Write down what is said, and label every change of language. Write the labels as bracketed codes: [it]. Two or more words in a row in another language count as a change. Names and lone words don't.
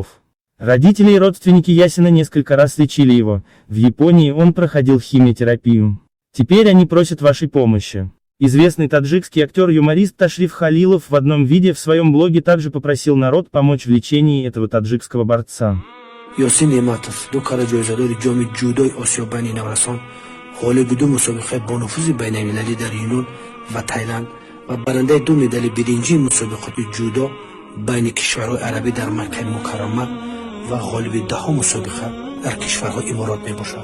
[ru] Родители и родственники Ясина несколько раз лечили его, в Японии он проходил химиотерапию. Теперь они просят вашей помощи. Известный таджикский актер-юморист Ташриф Халилов в одном видео в своем блоге также попросил народ помочь в лечении этого таджикского борца. Йосин Ниматов, [tg] دو کار جایزه‌دار جام جودوی آسیا بین نوسان، غالب دو مسابقه با نفوذ بین‌المللی در یونان و تایلند و برنده دو مدال برنجی مسابقات جودو بین کشورهای عربی در مکه مکرمه و غالب دهم مسابقه در کشورهای امارات میباشد.